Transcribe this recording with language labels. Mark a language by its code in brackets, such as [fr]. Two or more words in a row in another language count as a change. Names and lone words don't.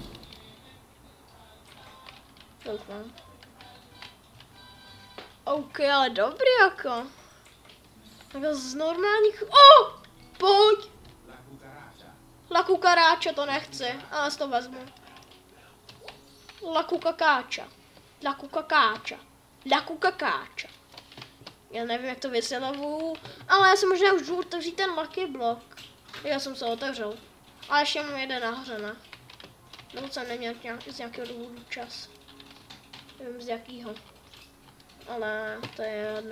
[cs] Doufám. OK, ale dobrý jako. Jako z normálních... Pojď! La cucaracha to nechci, ale to vezmu. La cucaracha. La cucaracha. La cucaracha. Já nevím, jak to vysvětluju, ale já si možná už jdu otevřít ten Lucky Block. Já jsem se otevřel. A ještě mám jeden nahoře, ne? Nebo jsem neměl z nějakého důvodu čas. Nevím z jakýho. Ale to je jedno.